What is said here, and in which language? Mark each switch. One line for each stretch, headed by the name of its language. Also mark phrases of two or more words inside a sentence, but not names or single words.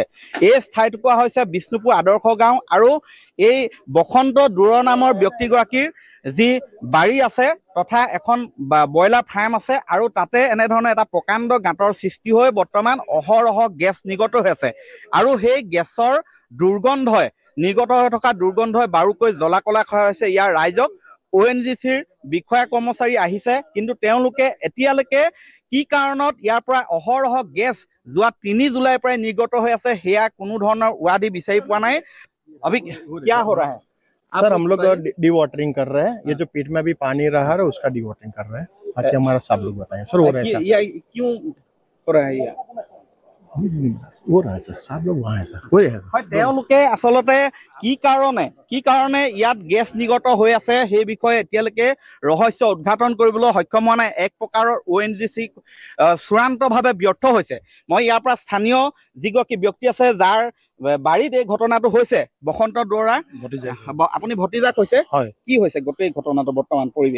Assamese: এই ঠাইটুকুৰা হৈছে বিষ্ণুপুৰ আদৰ্শ গাঁও আৰু এই বসন্ত দুৱৰা নামৰ ব্যক্তিগৰাকীৰ যি বাৰী আছে তথা এখন ব্ৰইলাৰ ফাৰ্ম আছে আৰু তাতে এনেধৰণৰ এটা প্ৰকাণ্ড গাঁতৰ সৃষ্টি হৈ বৰ্তমান অহৰহ গেছ নিৰ্গত হৈ আছে আৰু সেই গেছৰ দুৰ্গন্ধই নিৰ্গত হৈ থকা দুৰ্গন্ধই বাৰুকৈ জ্বলা কলা খোৱা হৈছে ইয়াৰ ৰাইজক। ONGCৰ বিষয়া কৰ্মচাৰী আহিছে, কিন্তু তেওঁলোকে এতিয়ালৈকে কি কাৰণত ইয়াৰ পৰা অহৰহ গেছ যোৱা 3 জুলাইৰ পৰাই নিৰ্গত হৈ আছে সেয়া কোনো ধৰণৰ উৱাদি বিচাৰি পোৱা নাই।
Hindi: अभी क्या हो रहा है? सर हम लोग डी वाटरिंग कर रहे हैं। ये जो पेट में अभी पानी रहा है उसका डी वाटरिंग कर रहे हैं ताकि हमारा सब लोग बताएं सर हो रहा है। ये क्यों हो रहा है? ये हो रहा है सर, सब लोग वहाँ है सर, हो रहा है सर।
Assamese: তেওঁলোকে আচলতে কি কাৰণে ইয়াত গেছ নিৰ্গত হৈ আছে সেই বিষয়ে এতিয়ালৈকে ৰহস্য উদ্ঘাটন কৰিবলৈ সক্ষম হোৱা নাই। এক প্ৰকাৰৰ ONGC চূড়ান্তভাৱে ব্যৰ্থ হৈছে। মই ইয়াৰ পৰা স্থানীয় যিগৰাকী ব্যক্তি আছে যাৰ বাৰীত এই ঘটনাটো হৈছে বসন্ত দুৱৰা, আপুনি ভতিজা কৈছে, কি হৈছে গোটেই ঘটনাটো বৰ্তমান পৰিৱেশ?